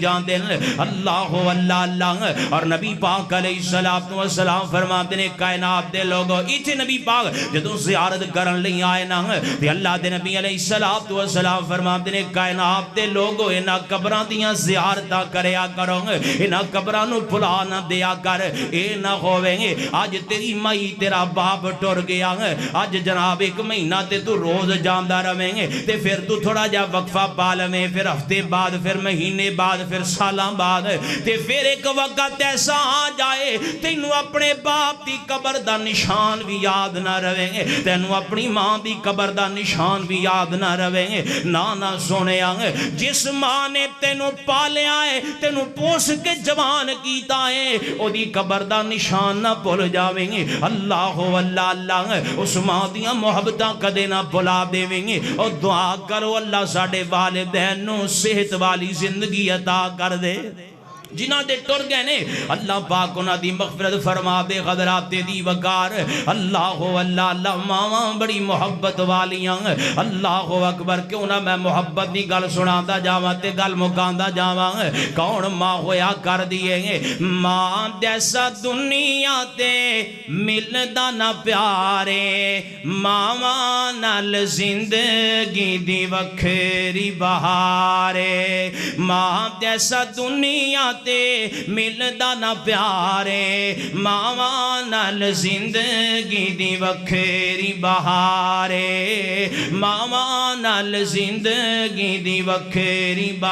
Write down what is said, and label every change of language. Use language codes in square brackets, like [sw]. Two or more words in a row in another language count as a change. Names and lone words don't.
[pa] اللہ اللہ اللہ اور نبی پاک علیہ السلام فرماتے نے کائنات دے لوگوں اتنے نبی پاک جدوں زیارت کرن لئی آئے نا تے اللہ دے نبی علیہ الصلوۃ والسلام فرماندے نے کائنات دے لوگو انہاں قبراں دیاں زیارتاں کریا کرو انہاں قبراں نو بھلا نہ دیا کر اے نہ ہووے اج تیری مائی تیرا باپ ٹر گیا اج جناب ایک مہینہ تے تو روز جاندا رہے تے پھر تو تھوڑا جا وقفہ پا لویں پھر ہفتے بعد پھر مہینے بعد پھر سالاں بعد تے پھر ایک وقت ایسا آ جائے تینوں اپنے باپ دی قبر دا نشان بھی یاد نہ رہے تینوں اپنی ماں دی قبر دا نشان بھی یاد نہ رہے نہ سونیا جس ماں نے تینوں پالیا ہے تینوں پوس کے جوان کیتا ہے او دی قبر دا نشان نہ بھول جاویں اللہ اللہ اللہ اس ماں دیاں محبتاں کدے نہ بھلا دیویں اور دعا کرو اللہ ساڈے والدین نو صحت والی زندگی عطا کر دے جنہ دے ٹر گئے نے اللہ پاک انہاں دی مغفرت فرما دے غدرات دی وقار اللہ اللہ اللہ ماواں بڑی محبت والیاں اللہ اکبر کیوں نہ میں محبت دی گل سناتا جاواں تے گل مکاندا جاواں کون ماں ہویا کر دیے ماں جیسا دنیا تے ملدا نہ پیارے ماواں نال زندگی دی وکھری بہارے ماں جیسا دنیا تے ملدا نہ پیارے ماواں نال زندگی دی وکھری بہارے ماواں نال زندگی دی وکھری